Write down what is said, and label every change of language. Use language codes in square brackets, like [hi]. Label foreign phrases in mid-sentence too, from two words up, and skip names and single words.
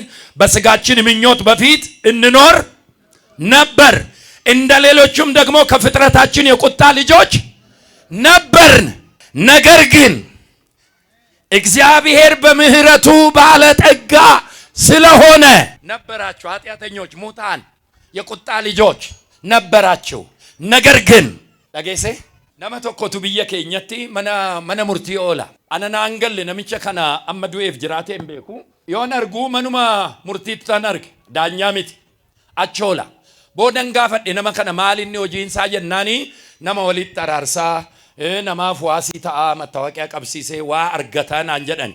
[am] በሥጋችን ምኞት በፊት እንኖር ነበር። እንደ ሌሎችም ደግሞ ከፍጥረታችን የቁጣ ልጆች ነበርን። ነገር ግን እግዚአብሔር በምህረቱ ባለጠጋ ስለሆነ ነበራችሁ። ኃጢአተኞች፣ ሙታን፣ የቁጣ ልጆች ነበራችሁ። ነገር ግን ለጌሴ [om] nama tokkotu biyya keenyatti mana murtii oola. Anana angalle namicha kana amma du'eef jiraatee hin beeku. Yoon argu manuma murtiitti tan arge daanyaa miti achi oola. Boodan gaafadhe nama kana maal inni hojiinsaa jennaani nama walitti araarsaa namaaf waasii ta'aa mattaawoqiyaa qabsiisee waa argataa naan jedhan.